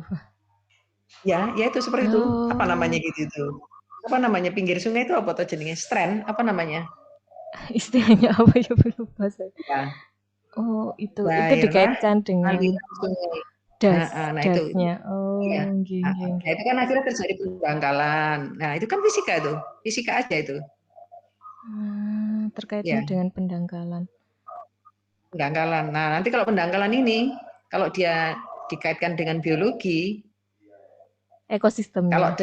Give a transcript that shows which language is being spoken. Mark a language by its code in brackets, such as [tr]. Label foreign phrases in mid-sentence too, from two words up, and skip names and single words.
[id] Ya itu seperti itu, apa namanya Oh, gitu itu, apa namanya pinggir sungai itu apa tuh jenenge strand apa namanya? istilahnya apa ya Bu lupa saya. Ya, Oh, itu daerah dikaitkan dengan aliran sungai. das Heeh, nah itu dasnya. iya, [jv] Oh, nggih heeh. nggih [id] Nah [jv] nggih. [id] itu kan akhirnya terjadi pendangkalan. Nah itu kan fisika itu, fisika aja itu. Terkaitnya Ya, dengan pendangkalan pendangkalan. Nah nanti kalau pendangkalan ini, kalau dia dikaitkan dengan biologi, kalau